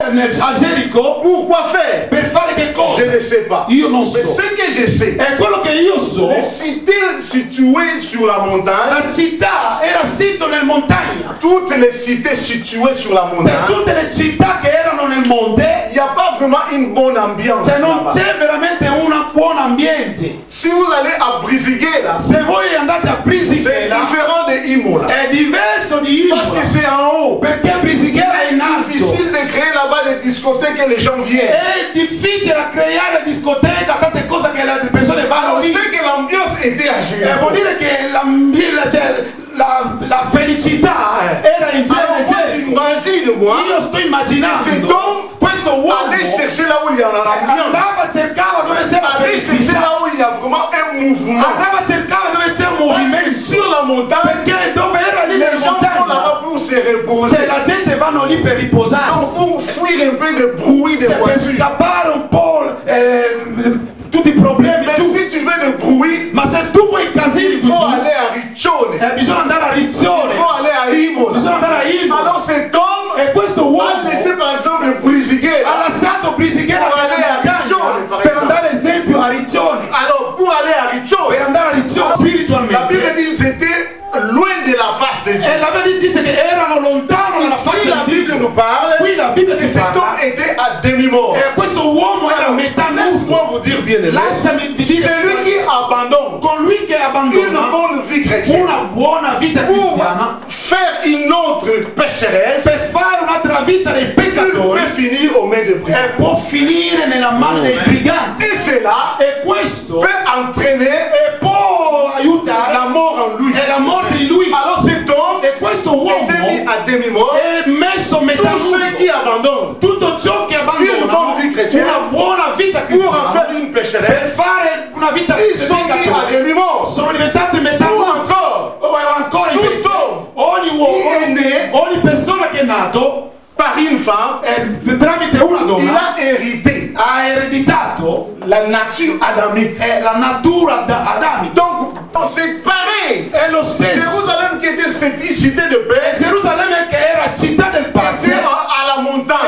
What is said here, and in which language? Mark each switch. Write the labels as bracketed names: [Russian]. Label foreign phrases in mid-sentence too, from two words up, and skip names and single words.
[Italian] a Gerico. [French] Pourquoi faire? [Italian] Per fare che cosa? [French] Je ne sais pas. [Italian] Io non [French] Mais [Italian] so. [French] ce que je sais, [Italian] E quello che io so, [French] les cités situées sur la montagne, [Italian] la città era sito nel montagna. [French] toutes les cités situées sur la [Italian] Per [French] montagne, [Italian] tutte le città che erano nel monte, [French] il n'y a pas vraiment une bonne ambiance. [Italian] cioè non [French] là-bas. [Italian] c'è veramente un buon ambiente. [French] Si vous allez à Brisighella, [Italian] Se voi andate a [French] c'est [Italian] Brisighella [French] différent de Imola. [Italian] è diverso di [French] Parce que [Italian] Imola, [French] c'est en haut. [Italian] perché Brisighella è in [French] C'est difficile [Italian] alto. [French] de créer là-bas des discothèques et les gens viennent. [Italian] È difficile creare discoteca, tante cose che le persone vanno [French] On [Italian] lì. [French] sait que l'ambiance était à [Italian] Vuol [French] Jéricho. [Italian] dire che la felicità era in [French] Alors moi, [Italian] genere. [French] j'imagine, moi, [Italian] Io sto [French] cet [Italian] immaginando [French] homme [Italian] questo uomo [French] aller chercher là où il y en a l'ambiance. [Italian] andava, cercava dove c'è la [French] Aller chercher [Italian] felicità, [French] là où il y a vraiment un mouvement. [Italian] andava a cercare dove c'è un [French] Parce que [Italian] movimento, [French] sur la montagne, [Italian] perché dove era lì nella [French] les gens vont [Italian] montagna, [French] là-bas pour se reposer. [Italian] cioè la gente vanno lì per [French] Donc [Italian] riposarsi, [French] pour fuir un peu de bruit de [Italian] cioè per [French] voiture. [Italian] scappare un po' tutti i problemi. [French] Mais si tu veux de bruit, [Italian] Ma se tu vuoi casini, [French] il faut aller à Riccione. [Italian] bisogna andare a Riccione, [French] Il faut aller à Imola. [Italian] bisogna andare a Imola. [French] Alors cet homme [Italian] E questo [French] a [Italian] uomo [French] laissé par exemple Brisighella. [Italian] ha lasciato Brisighella Per andare a Riccione, per andare esempio a Riccione, [French] Alors pour aller à Riccione, [Italian] per andare a Riccione [French] la Bible [Italian] spiritualmente. [French] dit que c'était loin de la face de Dieu. [Italian] E la Bibbia dice che erano lontano dalla [French] Ici [Italian] faccia [French] la [Italian] di [French] Bible [Italian] Dio. [French] nous parle [Italian] Qui la Bibbia [French] que [Italian] ci [French] cet homme [Italian] parla [French] était à demi-mort. [Italian] e questo uomo era a metà [French] Laisse-moi [Italian] nudo. [French] vous dire bien aimé, [Italian] Lasciami dire, [French] celui qui abandonne [Italian] colui che [French] une [Italian] abbandona [French] bonne vie chrétienne [Italian] una buona vita [French] pour [Italian] cristiana [French] faire une autre pécheresse, [Italian] per fare un'altra vita dei [French] il peut [Italian] peccatori [French] finir aux mains de brigands. [Italian] può finire nella mano dei briganti. [French] Et cela [Italian] E questo [French] peut entraîner [Italian] può aiutare [French] la mort en lui. [Italian] e la morte in lui. [French] Alors cet homme [Italian] E questo uomo [French] était mis à demi-mort. [Italian] è messo a metà [French] Tous ceux qui [Italian] nudo. [French] abandonnent [Italian] Tutto ciò che [French] Une [Italian] abbandona [French] bonne vie chrétienne [Italian] una buona vita [French] pour en [Italian] cristiana [French] faire une [Italian] per [French] pécheresse, [Italian] fare una vita [French] ils sont mis à [Italian] peccatoria [French] demi-mort. [Italian] sono diventati metà [French] Ou [Italian] nudo. [French] encore, [Italian] O ancora Tutto. invece ogni Chi è uomo, [French] né [Italian] ogni persona che è nato [French] par une femme, [Italian] tramite una [French] il [Italian] donna [French] a hérité [Italian] ha ereditato [French] la nature adamique. [Italian] la natura adamica. [French] Donc, c'est pareil. [Italian] È lo stesso. [French] Jérusalem qui était cette cité de paix, [Italian] Gerusalemme che era città del pace [French] était à la montagne.